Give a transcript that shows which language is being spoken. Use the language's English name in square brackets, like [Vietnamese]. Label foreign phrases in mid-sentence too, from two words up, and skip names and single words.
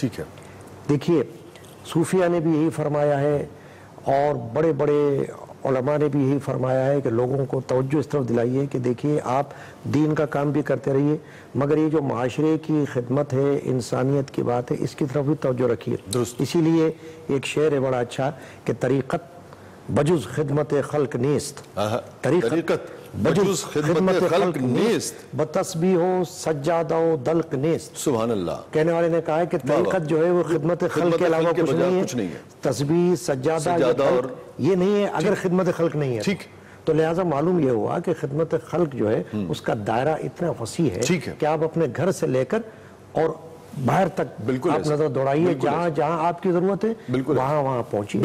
[Urdu] دیکھیے صوفیہ نے بھی یہی فرمایا ہے اور بڑے بڑے علماء نے بھی یہی فرمایا ہے کہ لوگوں کو توجہ اس طرف دلائیے کہ دیکھیے آپ دین کا کام بھی کرتے رہیے، مگر یہ جو معاشرے کی خدمت ہے، انسانیت کی بات ہے، اس کی طرف بھی توجہ رکھیے۔ اسی لیے ایک شعر ہے بڑا اچھا کہ [Persian] طریقت بجز خدمت خلق نیست، طریقت بجز خدمت خلق نیست، بتسبیح و سجادہ و دلق نیست۔ [Urdu] سبحان اللہ۔ کہنے والے نے کہا ہے کہ طریقت جو ہے وہ خدمت خلق کے علاوہ کچھ نہیں ہے، تسبیح سجادہ یہ نہیں ہے اگر خدمت خلق نہیں ہے۔ تو لہٰذا معلوم یہ ہوا کہ خدمت خلق جو ہے اس کا دائرہ اتنا وسیع ہے کہ آپ اپنے گھر سے لے کر اور باہر تک آپ نظر دوڑائیے، جہاں جہاں آپ کی ضرورت ہے وہاں وہاں پہنچیے۔